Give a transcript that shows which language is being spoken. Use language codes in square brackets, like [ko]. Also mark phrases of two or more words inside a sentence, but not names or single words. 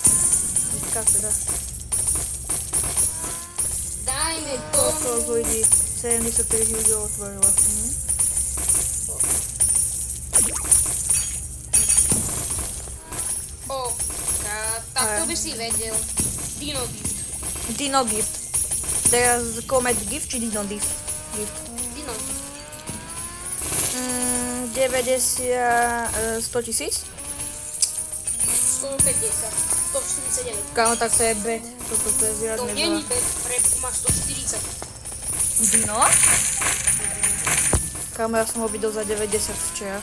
[sk] K teda. Dajme Koľko tomu ľudí? 73 ľudí otvorila. Tak to by si vedel. Dino gift. Dino gift. Teraz Comet gift či Dino gift? Dino gift. 90, 100 tisíc? 150. 149. Kámo, tak to je bet. Toto je To zjadne není veľa. bet, repku má 140. Dino? Kámo, ja som ho videl za 90 včera.